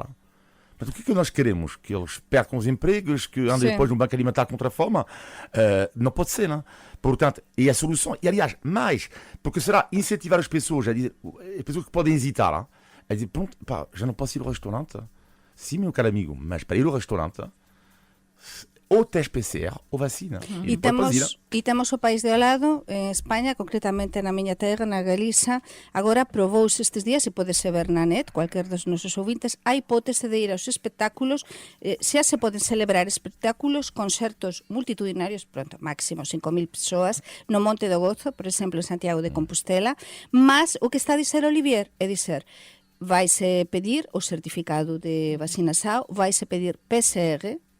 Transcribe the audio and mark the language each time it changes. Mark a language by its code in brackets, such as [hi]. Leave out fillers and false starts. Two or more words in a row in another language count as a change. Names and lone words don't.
[pt] Mas o que é que nós queremos? Que eles percam os empregos, que andem depois no banco alimentar contra a fome? Não pode ser, não? Portanto, e a solução, e aliás, mais, porque será incentivar as pessoas a dizer, as pessoas que podem hesitar, a dizer, pronto, pá, já não posso ir ao restaurante? Sim, meu caro amigo, mas para ir ao restaurante, ou teste PCR ou vacina. [gl] E temos o país de ao lado, en España, concretamente na miña terra, na Galiza, agora probouse estes días, e podese ver na net, cualquier dos nosos ouvintes, a hipótese de ir aos espectáculos, xa se poden celebrar espectáculos, concertos multitudinarios, pronto, máximo 5.000 persoas, no Monte do Gozo, por exemplo, en Santiago de Compostela, mas o que está a dizer Olivier é dizer, vaise pedir o certificado de vacinação, vaise pedir PCR,